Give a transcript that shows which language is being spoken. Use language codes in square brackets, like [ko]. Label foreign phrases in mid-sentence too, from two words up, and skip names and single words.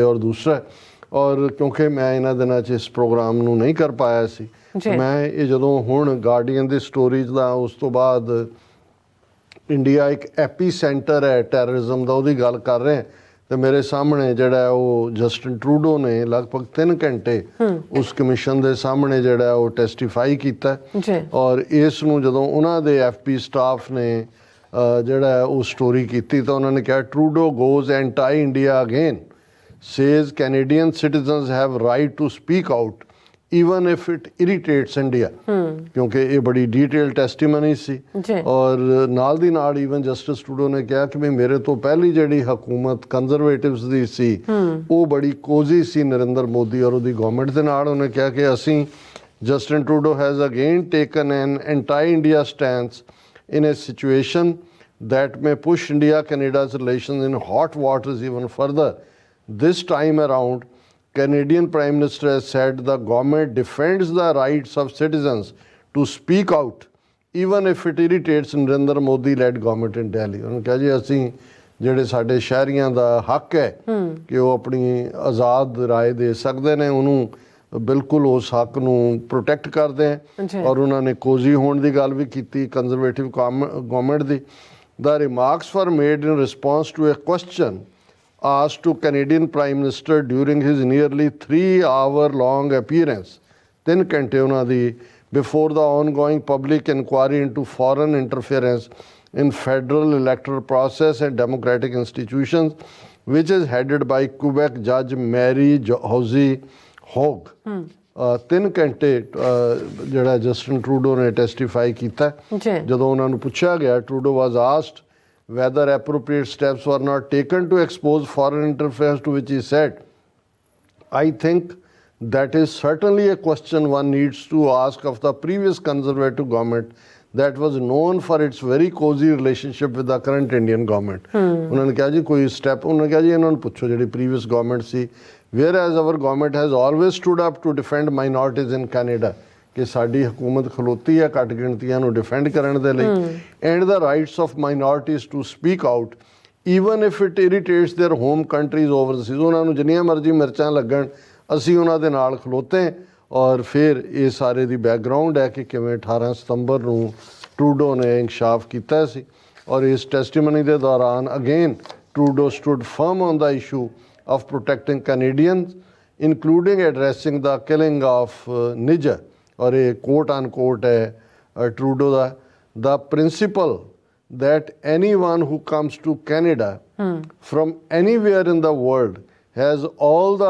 [pa] ਔਰ ਦੂਸਰਾ, ਔਰ ਕਿਉਂਕਿ ਮੈਂ ਇਹਨਾਂ ਦਿਨਾਂ 'ਚ ਇਸ ਪ੍ਰੋਗਰਾਮ ਨੂੰ ਨਹੀਂ ਕਰ ਪਾਇਆ ਸੀ, ਮੈਂ ਇਹ ਜਦੋਂ ਹੁਣ ਗਾਰਡੀਅਨ ਦੀ ਸਟੋਰੀਜ਼ ਦਾ ਉਸ ਤੋਂ ਬਾਅਦ ਇੰਡੀਆ ਇੱਕ ਐਪੀ ਸੈਂਟਰ ਹੈ ਟੈਰਰਿਜ਼ਮ ਦਾ, ਉਹਦੀ ਗੱਲ ਕਰ ਰਹੇ ਤੇ ਮੇਰੇ ਸਾਹਮਣੇ ਜਿਹੜਾ ਉਹ ਜਸਟਿਨ ਟਰੂਡੋ ਨੇ ਲਗਭਗ 3 ਘੰਟੇ ਉਸ ਕਮਿਸ਼ਨ ਦੇ ਸਾਹਮਣੇ ਜਿਹੜਾ ਉਹ ਟੈਸਟੀਫਾਈ ਕੀਤਾ। ਔਰ ਇਸ ਨੂੰ ਜਦੋਂ ਉਹਨਾਂ ਦੇ ਐਫਪੀ ਸਟਾਫ ਨੇ ਜਿਹੜਾ ਉਹ ਸਟੋਰੀ ਕੀਤੀ ਤਾਂ ਉਹਨਾਂ ਨੇ ਕਿਹਾ [en] Trudeau goes anti India again, says Canadian citizens have right to speak out even if it irritates India, [pa] ਕਿਉਂਕਿ ਇਹ ਬੜੀ [en] detail testimony [pa] ਸੀ। ਔਰ ਨਾਲ ਦੀ ਨਾਲ ਈਵਨ ਜਸਟਿਸ ਟਰੂਡੋ ਨੇ ਕਿਹਾ ਕਿ ਵੀ ਮੇਰੇ ਤੋਂ ਪਹਿਲੀ ਜਿਹੜੀ ਹਕੂਮਤ ਕੰਜ਼ਰਵੇਟਿਵਸ ਦੀ ਸੀ ਉਹ ਬੜੀ ਕੋਜ਼ੀ ਸੀ ਨਰਿੰਦਰ ਮੋਦੀ ਔਰ ਉਹਦੀ ਗਵਰਨਮੈਂਟ ਦੇ ਨਾਲ। ਉਹਨੇ ਕਿਹਾ ਕਿ ਅਸੀਂ [en] Justin Trudeau has again taken an anti India stance in a situation that may push India-Canada's relations in hot waters even further. This time around, Canadian Prime Minister has said the government defends the rights of citizens to speak out, even if it irritates Narendra Modi-led government in Delhi. [pa] ਉਹਨੇ ਕਿਹਾ ਜੀ ਅਸੀਂ ਜਿਹੜੇ ਸਾਡੇ ਸ਼ਹਿਰੀਆਂ ਦਾ ਹੱਕ ਹੈ ਕਿ ਉਹ ਆਪਣੀ ਆਜ਼ਾਦ ਰਾਏ ਦੇ ਸਕਦੇ ਨੇ, ਉਹਨੂੰ ਬਿਲਕੁਲ ਉਸ ਹੱਕ ਨੂੰ ਪ੍ਰੋਟੈਕਟ ਕਰਦੇ ਹੈ। ਔਰ ਉਹਨਾਂ ਨੇ ਕੋਜ਼ੀ ਹੋਣ ਦੀ ਗੱਲ ਵੀ ਕੀਤੀ [en] conservative government [pa] ਦੀ। [en] The remarks were made in response to a question asked to Canadian Prime Minister during his nearly 3-hour-long appearance, [pa] 3 ਘੰਟੇ ਉਹਨਾਂ ਦੀ, [en] before the ongoing public inquiry into foreign interference in federal electoral process and democratic institutions, which is headed by Quebec Judge Mary Houzy Hogue. [pa] 3 ਘੰਟੇ ਜਿਹੜਾ ਜਸਟਿਨ ਟਰੂਡੋ ਨੇ ਟੈਸਟੀਫਾਈ ਕੀਤਾ। ਜਦੋਂ ਉਹਨਾਂ ਨੂੰ ਪੁੱਛਿਆ ਗਿਆ, [en] Trudeau was asked whether appropriate steps were not taken to expose foreign interference, to which he said, I think that is certainly a question one needs to ask of the previous conservative government that was known for its very cozy relationship with the current Indian government. [pa] ਉਹਨਾਂ ਨੇ ਕਿਹਾ ਜੀ ਕੋਈ ਸਟੈਪ, ਉਹਨਾਂ ਨੇ ਕਿਹਾ ਜੀ ਇਹਨਾਂ ਨੂੰ ਪੁੱਛੋ ਜਿਹੜੀ [en] previous government [pa] ਸੀ, [en] whereas our government has always stood up to defend minorities in Canada, [pa] ਕਿ ਸਾਡੀ ਹਕੂਮਤ ਖਲੋਤੀ ਹੈ ਘੱਟ ਗਿਣਤੀਆਂ ਨੂੰ ਡਿਫੈਂਡ ਕਰਨ ਦੇ ਲਈ, [en] ਐਂਡ the rights of minorities to speak out even if it irritates their home countries overseas. [pa] ਉਹਨਾਂ ਨੂੰ ਜਿੰਨੀਆਂ ਮਰਜ਼ੀ ਮਿਰਚਾਂ ਲੱਗਣ, ਅਸੀਂ ਉਹਨਾਂ ਦੇ ਨਾਲ ਖਲੋਤੇ। ਔਰ ਫਿਰ ਇਹ ਸਾਰੇ ਦੀ ਬੈਕਗਰਾਉਂਡ ਹੈ ਕਿ ਕਿਵੇਂ 18 ਸਤੰਬਰ ਨੂੰ ਟਰੂਡੋ ਨੇ ਇੰਕਸ਼ਾਫ ਕੀਤਾ ਸੀ। ਔਰ ਇਸ ਟੈਸਟੀਮਨੀ ਦੇ ਦੌਰਾਨ [en] again Trudeau stood firm on the issue of protecting Canadians, including addressing the killing of Niger, or a quote unquote Trudeau the principle that anyone who comes to Canada from anywhere in the world has all the